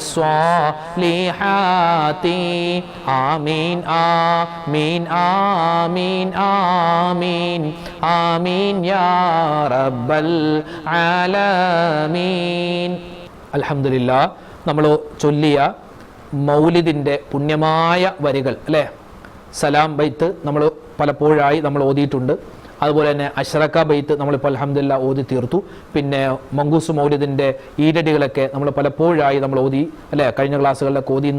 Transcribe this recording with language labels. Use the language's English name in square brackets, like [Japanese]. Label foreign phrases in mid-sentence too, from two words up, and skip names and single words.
[Arabic] الصالحات آمين آمين آمين آمين آمين يا رب العالمين الحمد لله [Malayalam] നമ്മൾ ചൊല്ലിയ മൗലിദിൻ്റെ പുണ്യമായ വരികൾ അല്ലേ, സലാം ബൈത്ത് നമ്മൾ പലപ്പോഴായി നമ്മൾ ഓതിയിട്ടുണ്ട്. അതുപോലെ തന്നെ അഷ്റക്ക ബൈത്ത് നമ്മളിപ്പോൾ അൽഹംദുലില്ലാ ഓതി തീർത്തു. പിന്നെ മങ്കൂസ് മൗലിദിൻ്റെ ഈരടികളൊക്കെ നമ്മൾ പലപ്പോഴായി നമ്മൾ ഓതി അല്ലേ, കഴിഞ്ഞ ക്ലാസ്സുകളിലൊക്കെ ഓതി.